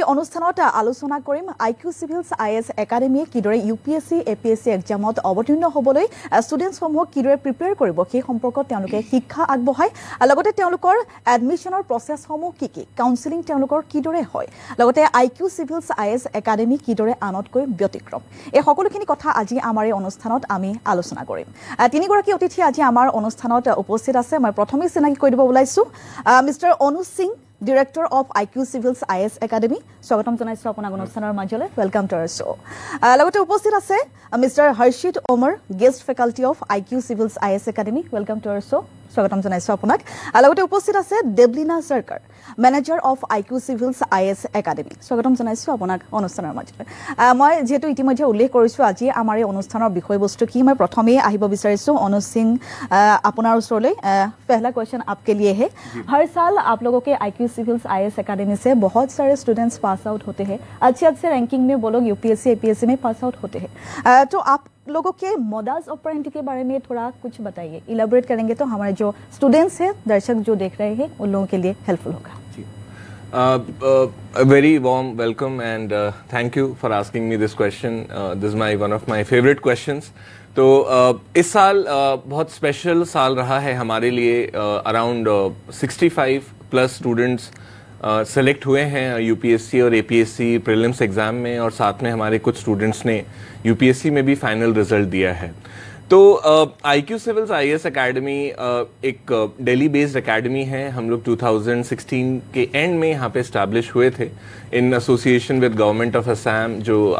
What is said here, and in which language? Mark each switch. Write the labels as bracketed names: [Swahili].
[Assamese] অনুষ্ঠানত আলোচনা কৰিম IQ Civils IS একাডেমীয়ে কিদৰে UPSC APSC এক্সামত অৱতীৰ্ণ হ'বলৈ ষ্টুডেণ্টসমূহক কিদৰে প্ৰিপেয়াৰ কৰিব সেই সম্পৰ্কত তেওঁলোকে শিক্ষা আগবঢ়ায় লগতে তেওঁলোকৰ এডমিশনৰ প্ৰচেছসমূহ কি কাউন্সেলিং তেওঁলোকৰ কিদৰে হয় লগতে IQ Civils IS একাডেমী কিদৰে আনতকৈ ব্যতিক্ৰম এই সকলোখিনি কথা আজি আমাৰ এই অনুষ্ঠানত আমি আলোচনা কৰিম তিনিগৰাকী অতিথি আজি আমাৰ অনুষ্ঠানত উপস্থিত আছে মই প্ৰথমে চিনাকি কৰি দিব ওলাইছো mister Anuj Singh [English] Director of IQ Civils IS Academy. [Assamese] Swagatam janaisu apunak অনুষ্ঠানৰ মাজলৈ [English] welcome to our show. [Assamese] লগতে উপস্থিত আছে Mr. [English] Harshit Omar, guest faculty of IQ Civils IS Academy. Welcome to our show. [Assamese] Swagatam janaisu apunak. লগতে উপস্থিত আছে Deblina Sarkar, Manager of IQ Civils IS Academy. Swagatam janaisu apunak অনুষ্ঠানৰ মাজলৈ. মই যেহেতু ইতিমধ্যে উল্লেখ কৰিছো আজি আমাৰ এই অনুষ্ঠানৰ বিষয়বস্তু কি মই প্ৰথমে আহিব বিচাৰিছো অনুজ সিং আপোনাৰ ওচৰলৈ [Hindi] पहला क्वेश्चन आपके लिए है हर साल आप लोगों के IQ Civils IS Academy से बहुत सारे स्टूडेंट्स पास आउट होते हैं अच्छे रैंकिंग में वो लोग UPSC APSC में पास आउट होते हैं तो आप लोगों के मोडास ऑपरेंडी के बारे में थोड़ा कुछ बताइए इलेबोरेट करेंगे तो हमारे जो स्टूडेंट्स हैं दर्शक जो देख रहे हैं उन लोगों के लिए हेल्पफुल होगा [English] A very warm welcome and thank you for asking me this question. This is one of my favorite questions. [Hindi] तो इस साल बहुत स्पेशल साल रहा है हमारे लिए अराउंड 65 प्लस स्टूडेंट्स सेलेक्ट हुए हैं UPSC और APSC प्रीलिम्स एग्ज़ाम में और साथ में हमारे कुछ स्टूडेंट्स ने UPSC में भी फाइनल रिजल्ट दिया है तो IQ Civils IS एकेडमी एक दिल्ली बेस्ड एकेडमी है हम लोग 2016 के एंड में यहाँ पे इस्टेब्लिश हुए थे in association with government of Assam जो